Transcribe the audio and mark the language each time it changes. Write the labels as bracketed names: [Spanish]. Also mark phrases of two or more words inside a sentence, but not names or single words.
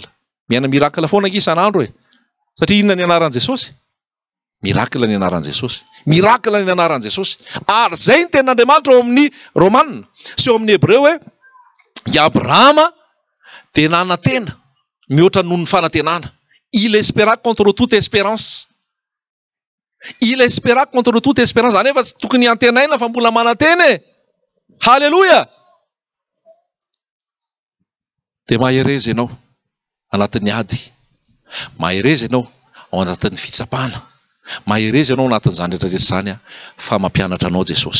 [Malagasy] Miaina miracle foana isan'andro e. Satria inona ny anaran'i Jesosy? Miracle ny anaran'i Jesosy. Miracle ny anaran'i Jesosy. Ary zay ny tenin'Andriamanitra eo amin'ny Romanina sy eo amin'ny Hebreo hoe i Abrahama dia nanantena mihoatra noho ny fanantenana. [French] Il espéra contre toute espérance. Il espéra contre toute espérance. [Malagasy] Zany efa tsy tokony antenaina fa mbola manantena e. Halleloja. Dia mahereza ianao anatin'ny ady. Mahereza ianao ao anatin'ny fitsapana. Mahereza ianao anatin'izany rehetra zany fa mampianatra anao Jesosy.